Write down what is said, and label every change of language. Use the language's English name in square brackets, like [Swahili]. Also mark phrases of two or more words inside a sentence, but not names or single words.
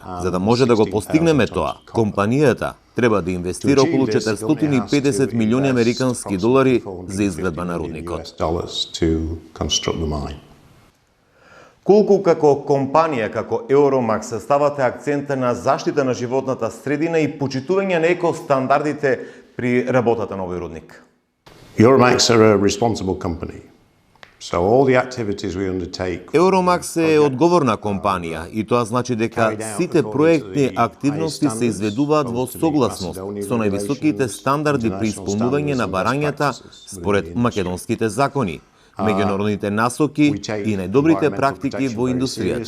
[Macedonian] За да може да го постигнеме тоа, компанијата треба да инвестира околу 450 милиони американски долари за изградба на рудникот. Колку како компанија, како Euromax, ставате акцента на заштита на животната средина и почитување на екостандардите при работата на овој рудник? [English] Euromax are a responsible company. So all the activities we undertake. [Macedonian] Euromax е одговорна компанија и тоа значи дека сите проектни активности се изведуваат во согласност со највисоките стандарди при исполнување на барањата според македонските закони, меѓународните насоки и најдобрите практики во индустријата.